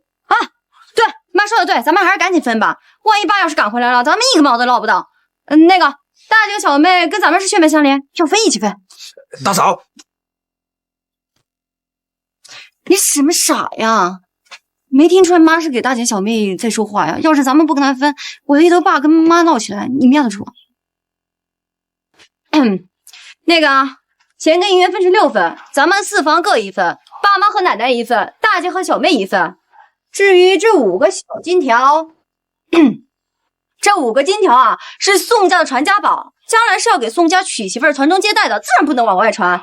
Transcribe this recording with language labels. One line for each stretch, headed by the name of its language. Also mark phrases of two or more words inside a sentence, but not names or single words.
Chinese: 啊，对，妈说的对，咱们还是赶緊分吧。萬一爸要是趕回來了，咱們一個毛都撈不到。那個大姐和小妹跟咱們是血脈相連，要分一起分。大嫂，你什麼傻呀？沒聽出來媽是給大姐小妹在說話呀？要是咱們不跟她分，我一頭爸跟媽鬧起來，你們要得出？那個錢跟銀元分成6份，咱們4房各1份，爸媽和奶奶1份，大姐和小妹1份。至於這5個小金條，這5個金條啊，是宋家的傳家寶，將來是要給宋家娶媳婦傳宗接代的，自然不能往外傳。